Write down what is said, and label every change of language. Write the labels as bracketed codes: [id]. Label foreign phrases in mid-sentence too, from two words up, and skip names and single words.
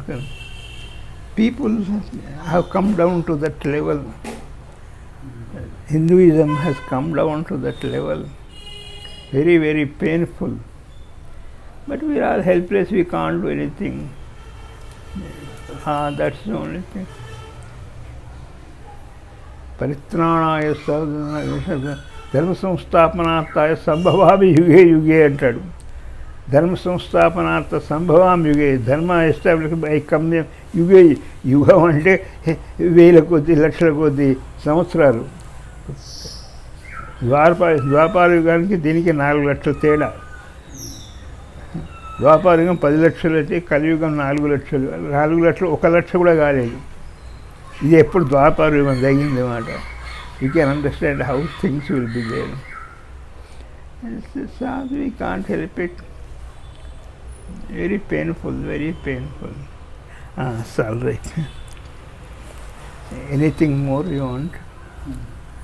[en] People have come down to that level. Hinduism has come down to that level. Very, very painful. But we are helpless, we can't do anything. That's the only thing. [sa] Paritranaya sadhana ధర్మ సంస్థాపనార్థాయ సంభవామి యుగే యుగే అంటాడు. ధర్మ సంస్థాపనార్థ సంభవామి యుగే, ధర్మ [en] establish by coming [sa] యుగే. [te] యుగం అంటే వేల కొద్ది లక్షల కొద్ది సంవత్సరాలు. ద్వాపార యుగానికి దీనికి 4 లక్షల తేడా. ద్వాపార యుగం 10 లక్షలు అయితే కలియుగం 4 లక్షలు. 4 లక్షలు 1 లక్ష కూడా కాలేదు. ఇది ఎప్పుడు ద్వాపార యుగం తగ్గింది అన్నమాట. [en] You can understand how things will be there. It's we can't help it. Very painful, very painful. It's all right. Anything more you want?